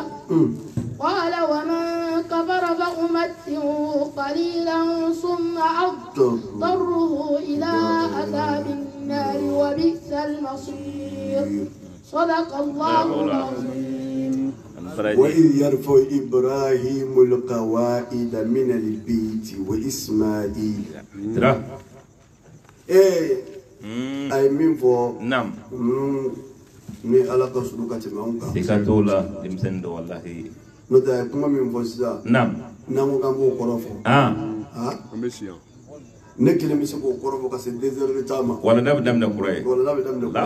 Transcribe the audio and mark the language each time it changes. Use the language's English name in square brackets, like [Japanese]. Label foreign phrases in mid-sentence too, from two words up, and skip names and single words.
[Arabic] قال ومن كفر فأمتعه قليلا ثم أضطره إلى عذاب النار وبئس المصير. صدق الله العظيم. وإذ يرفع إبراهيم القواعد من البيت وإسماعيل. أي من فوق. نعم. [Bambara] ni ala ka sunu ka tɛmɛ anw kan. I ka t'o la denmisɛnnin dɔ walahi. N'o tɛ kuma min fɔ sisan. Naam. N'an ko k'an b'o kɔrɔ fɔ. An bɛ si yan. Ne kelen bɛ se k'o kɔrɔ fɔ ka se 2 [French] heures de temps [Bambara] ma. Wala da bɛ daminɛ kura ye. Wala da bɛ daminɛ kura ye.